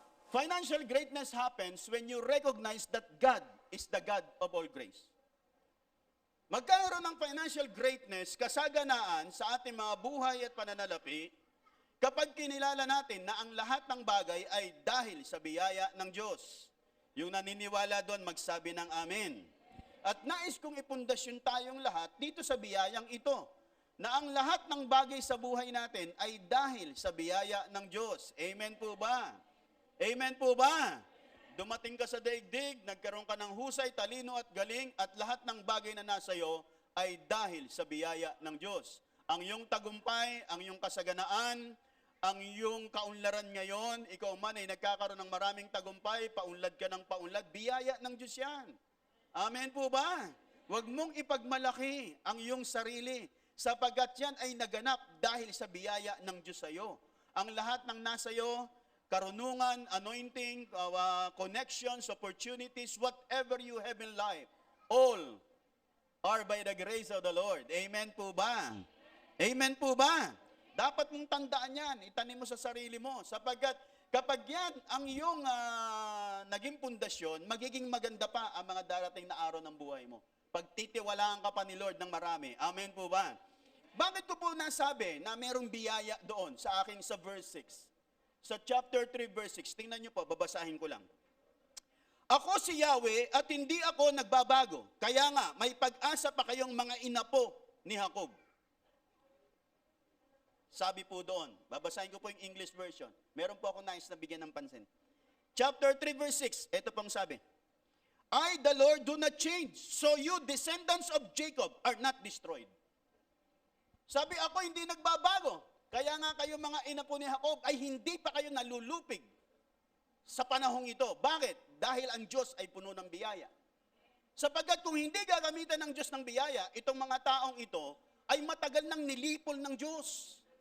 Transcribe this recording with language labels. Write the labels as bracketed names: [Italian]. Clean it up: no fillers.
[English] Financial greatness happens when you recognize that God is the God of all grace. [Filipino] Magkaroon ng financial greatness, kasaganaan sa ating mga buhay at pananalapi, kapag kinilala natin na ang lahat ng bagay ay dahil sa biyaya ng Diyos. Yung naniniwala doon, magsabi ng Amen. At nais kong ipundasyon tayong lahat dito sa biyayang ito, na ang lahat ng bagay sa buhay natin ay dahil sa biyaya ng Diyos. Amen po ba? Amen po ba? Dumating ka sa daigdig, nagkaroon ka ng husay, talino at galing, at lahat ng bagay na nasa iyo ay dahil sa biyaya ng Diyos. Ang iyong tagumpay, ang iyong kasaganaan, ang iyong kaunlaran ngayon, ikaw man ay nagkakaroon ng maraming tagumpay, paunlad ka ng paunlad, biyaya ng Diyos yan. Amen po ba? Huwag mong ipagmalaki ang iyong sarili, sapagkat yan ay naganap dahil sa biyaya ng Diyos sa iyo. Ang lahat ng nasa iyo, karunungan, [English] anointing, connections, opportunities, whatever you have in life, all are by the grace of the Lord. [Filipino] Amen po ba? Amen po ba? Dapat mong tandaan yan, itanim mo sa sarili mo, sapagkat kapag yan ang iyong naging pundasyon, magiging maganda pa ang mga darating na araw ng buhay mo. Pagtitiwalaan ka pa ni Lord ng marami. Amen po ba? Bakit ko po nasabi na merong biyaya doon sa aking sa verse 6? Sa chapter 3 verse 6, tingnan nyo po, babasahin ko lang. Ako si Yahweh at hindi ako nagbabago. Kaya nga, may pag-asa pa kayong mga inapo ni Jacob. Sabi po doon, babasahin ko po yung English version. Meron po ako nais na bigyan ng pansin. Chapter 3 verse 6, ito pong sabi. [English] I, the Lord, do not change, so you, descendants of Jacob, are not destroyed. [Filipino] Sabi ako, hindi nagbabago. Kaya nga kayo mga inapo ni Jacob ay hindi pa kayo nalulupig sa panahong ito. Bakit? Dahil ang Diyos ay puno ng biyaya. Sapagkat kung hindi gagamitan ng Diyos ng biyaya, itong mga taong ito ay matagal nang nilipol ng Diyos.